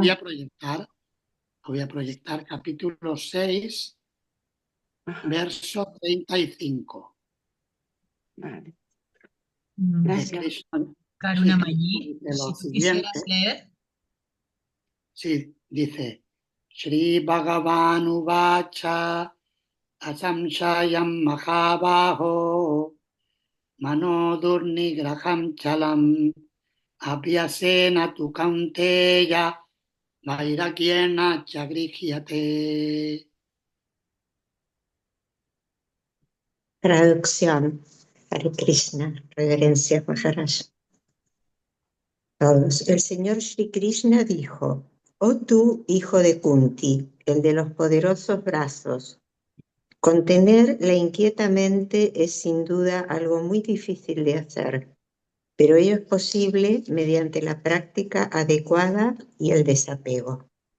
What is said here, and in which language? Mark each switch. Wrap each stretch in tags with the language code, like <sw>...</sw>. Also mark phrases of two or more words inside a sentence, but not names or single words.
<es>voy a proyectar capítulo 6, Ajá, verso 35. vale. Mm, Gracias. Krishna Karuna Sí, Mayi, dice lo si tú quisieras siguiente. leer. Sí, dice,</es> <sa>श्री भगवान् उवाच असंशयं महाबाहो मनो दुर्निग्रहं चलम् अभ्यासेन तु कौन्तेय वैराग्येण चगृह्यते.</sa> <es>Traducción.</es> <sa>हरे कृष्ण,</sa> <es>reverencia Maharaj. Todos. El Señor Shri Krishna dijo: Oh tú, hijo de Kunti, el de los poderosos brazos, contener la inquieta mente es sin duda algo muy difícil de hacer, pero ello es posible mediante la práctica adecuada y el desapego.</es>